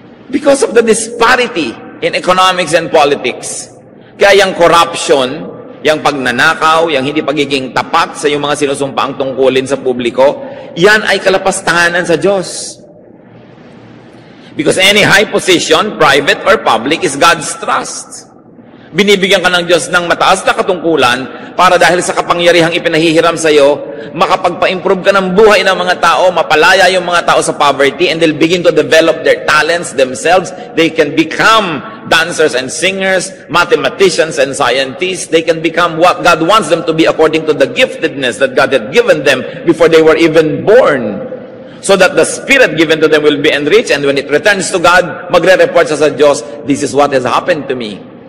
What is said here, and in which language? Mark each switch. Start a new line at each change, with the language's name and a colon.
English: Because of the disparity in economics and politics.
Filipino: Kaya yung corruption, yung pagnanakaw, yung hindi pagiging tapat sa yung mga sinusumpaang tungkulin sa publiko, yan ay kalapastanganan sa Diyos.
English: Because any high position, private or public, is God's trust.
Filipino: Binibigyan ka ng Diyos ng mataas na katungkulan para dahil sa kapangyarihang ipinahihiram sa iyo, makapagpa-improve ka ng buhay ng mga tao, mapalaya yung mga tao sa poverty,
English: and they'll begin to develop their talents themselves. They can become dancers and singers, mathematicians and scientists. They can become what God wants them to be according to the giftedness that God had given them before they were even born. So that the Spirit given to them will be enriched, and when it returns to God,
Filipino: magre-report siya sa Diyos,
English: this is what has happened to me.